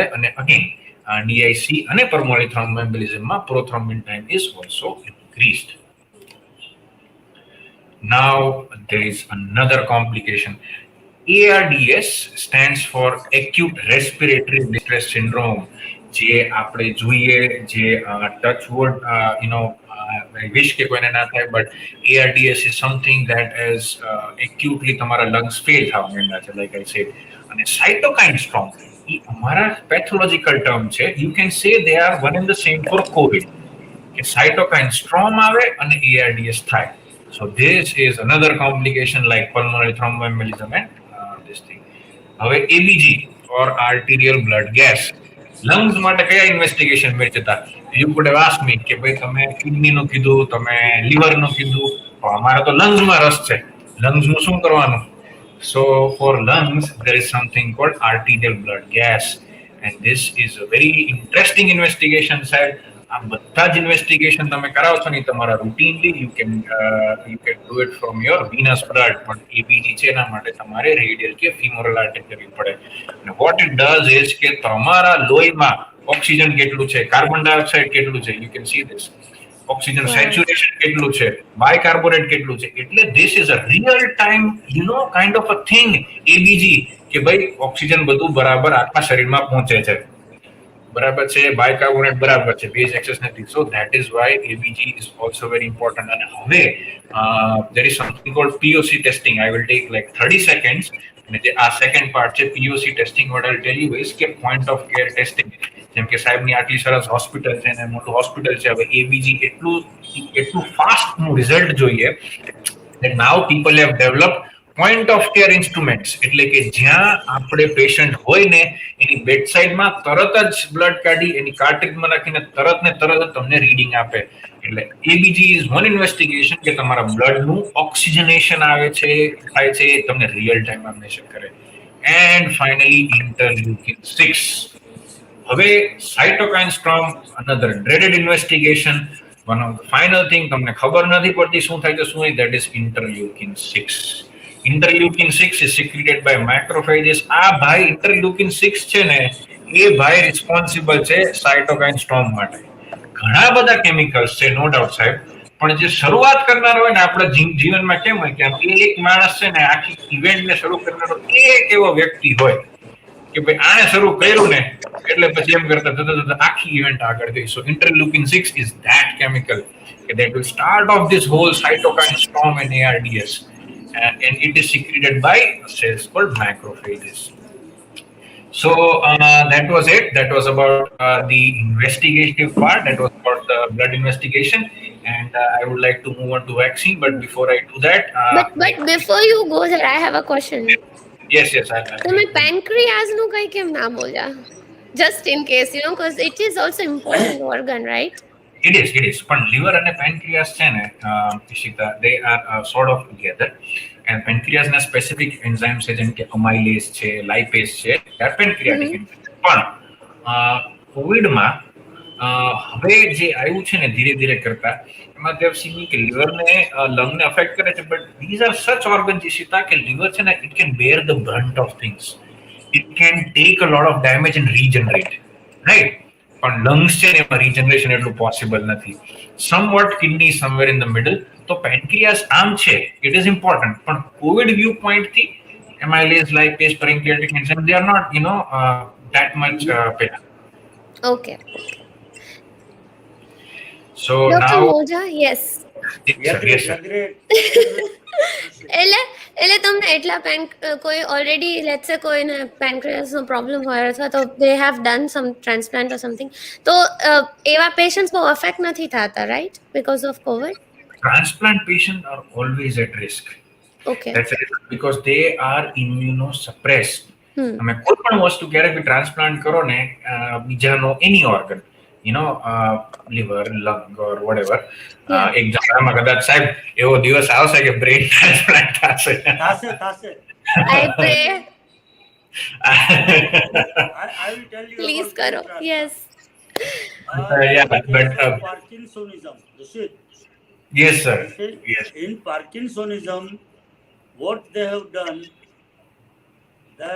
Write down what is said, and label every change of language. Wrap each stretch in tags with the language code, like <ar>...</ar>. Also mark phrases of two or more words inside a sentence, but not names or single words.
<en>અને again DIC અને pulmonary thromboembolismમાં prothrombin time is also increased. Now there is another complication. ARDS stands for acute respiratory distress syndrome.</en> <gu>જે આપણે જોઈએ, જે</gu> <en>touch wood I wish</en> <gu>કે કોઈને ના થાય,</gu> <en>but ARDS is something that is acutely</en> <gu>તમારા lungs fail થવા માંડ્યા છે,</gu> <en>like I said.</en> <gu>અને</gu> <en>cytokine storm</en> <gu>એ અમારા</gu> <en>pathological term</en> <gu>છે.</gu> <en>You can say they are one and the same for COVID.</en> <gu>કે</gu> <en>cytokine storm</en> <gu>આવે અને ARDS થાય.</gu> <en>So this is another complication like pulmonary thromboembolism and this thing. હવે ABG or arterial blood gas.</en> <gu>લંગ્સ માટે કયા ઇન્વેસ્ટિગેશન મેળવતા?</gu> <en>you could have asked me</en> <gu>કે ભાઈ તમે કિડનીનું કીધું, તમે લીવરનું કીધું, પણ અમારે તો લંગ્સમાં રસ છે, લંગ્સનું શું કરવાનું?</gu> <en>so for lungs there is something called arterial blood gas, and this is a very interesting investigation, સાહેબ.</en> <gu>આ બધા જ ઇન્વેસ્ટિગેશન તમે કરાવો છો ને તમારા રૂટીનલી,</gu> <en>you can do it from your venous blood,</en> <gu>પણ એબીજી છે એના માટે તમારે રેડિયલ કે</gu> <en>femoral artery</en> <gu>કરવી પડે. અને</gu> <en>what it does is</en> <gu>કે તમારા લોહીમાં ઓક્સિજન કેટલું છે,</gu> <en>carbon dioxide</en> <gu>કેટલું છે,</gu> <en>you can see this.</en> <gu>ઓક્સિજન Wow. સેચ્યુરેશન કેટલું છે, બાયકાર્બોનેટ કેટલું છે. એટલે</gu> <en>this is a real time kind of a thing,</en> <gu>એબીજી, કે ભાઈ ઓક્સિજન બધું બરાબર આખા શરીરમાં પહોંચે છે, બરાબર છે, બાયકાર્બોનેટ બરાબર છે,</gu> <en>base excess</en> <gu>નથી.</gu> <en>so that is why ABG is also very important.</en> <gu>અને હવે</gu> <en>there is something called POC testing. I will take like 30 seconds.</en> <gu>અને જે આ</gu> <en>second part</en> <gu>છે</gu> <en>POC testing, what I'll tell you is કે point of care testing.</en> <gu>જેમ કે સાહેબની આટલી સરસ હોસ્પિટલ છે ને મોટું હોસ્પિટલ છે, હવે એબીજી એટલું</gu> <en>fast result</en> <gu>જોઈએ</gu> <en>that now people have developed point of care instruments.</en> <gu>એટલે કે જ્યાં આપણે પેશન્ટ હોય ને એની બેડસાઇડમાં તરત જ બ્લડ કાઢી એની કાર્ટ્રિજમાં નાખીને તરત ને તરત જ તમને રીડિંગ આપે. એટલે</gu> <en>ABG is one investigation</en> <gu>કે તમારા બ્લડનું ઓક્સિજનેશન આવે છે, થાય છે, એ તમને</gu> <en>real timeમાં</en> <gu>મેજર કરે.</gu> <en>and finally interleukin 6. હવે cytokine storm, another dreaded investigation. One of the final thing</en> <gu>તમને ખબર નથી પડતી શું થાય છે શું નહીં,</gu> <en>that is interleukin 6. Interleukin 6 is secreted by macrophages.</en> <gu>આ ભાઈ interleukin 6 છે ને એ ભાઈ રિસ્પોન્સિબલ છે</gu> <en>cytokine storm</en> <gu>માટે. ઘણા બધા કેમિકલ્સ છે,</gu> <en>no doubt</en> <gu>સાહેબ, પણ જે શરૂઆત કરનાર હોય ને આપણા જીવનમાં કેમ હોય કે આમ એક માણસ છે ને આખી ઇવેન્ટને શરૂ કરનારો એક એવો વ્યક્તિ હોય કે ભાઈ આને શરૂ કર્યું ને એટલે પછી એમ કરતા થતા થતા આખી ઇવેન્ટ આગળ ગઈ.</gu> <en>so interleukin 6 is that chemical that will start off this whole cytokine storm in ARDS, and it is secreted by cells called macrophages. So that was it. That was about the investigative part. That was about the blood investigation, and I would like to move on to vaccine. But before I do that, But before you go there, I have a question. yes,</en> <gu>તમે pancreas નું કઈ કેમ ના બોલ્યા?</gu> <en>Just in case, because it is also important organ, right? It is. But liver and pancreas</en> <gu>છે ને,</gu> <en>Ishita, they are sort of together. And pancreas</en> <gu>ના</gu> <en>specific enzymes</en> <gu>છે જેમ કે amylase છે, lipase છે,</gu> <en>they are pancreatic enzymes.</en> <gu>પણ કોવિડમાં હવે જે આવ્યું છે ને ધીરે ધીરે કરતા, એમાં</gu> <en>they have seen</en> <gu>કે liver ને lung ને affect કરે છે,</gu> <en>but these are such organs, Ishita, કે liver</en> <gu>છે ને</gu> <en>it can bear the brunt of things. It can take a lot of damage and regenerate, right?</en> <gu>પણ લંગ્સ છે ને એમાં રિજનરેશન એટલું પોસિબલ નથી.</gu> <en>somewhat kidney somewhere in the middle.</en> <gu>તો પેન્ક્રિયાસ આમ છે,</gu> <en>it is important, પણ COVID view pointથી amylase, lipase, pancreatic enzyme, they are not that much better. Okay. So Dr. now Modha, yes. yes sir.</en> <gu>એટલે તમને એટલા કોઈ ઓલરેડી</gu> <en>let's say</en> <gu>કોઈને પેન્ક્રિયાસ નો પ્રોબ્લેમ હોય અથવા તો</gu> <en>they have done some transplant or something,</en> <gu>તો એવા પેશન્ટ્સ બહુ અફેક્ટ નથી થતા,</gu> <en>right, because of COVID? Transplant patients are always at risk. Okay. That's it, because they are immunosuppressed.</en> <gu>તમે કોઈ પણ વસ્તુ ક્યારેક બી ટ્રાન્સપ્લાન્ટ કરો ને બીજાનો એની ઓર્ગન,</gu> <en>liver, lung or whatever,</en> <gu>એક જમાનામાં કદાચ સાહેબ એવો દિવસ આવશે કે</gu> <en>brain transplant</en> <gu>થશે.</gu> <en>I pray. I will tell you. Please karo. Yes. But Parkinsonism. yes sir. Yes. In Parkinsonism, what they have done, that</en>